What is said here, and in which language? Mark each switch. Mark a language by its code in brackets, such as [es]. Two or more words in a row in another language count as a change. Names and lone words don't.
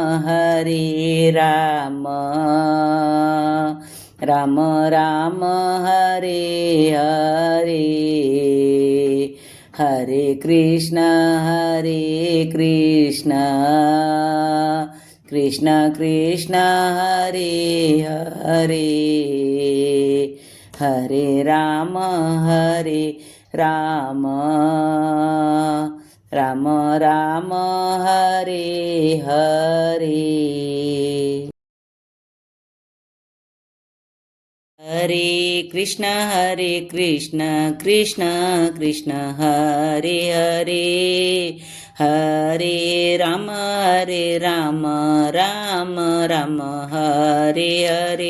[sa] राम राम हरे हरे हरे कृष्ण कृष्ण कृष्ण हरे हरे हरे राम राम राम राम हरे हरे. हरे कृष्ण कृष्ण कृष्ण हरे हरे, हरे राम राम राम हरे हरे.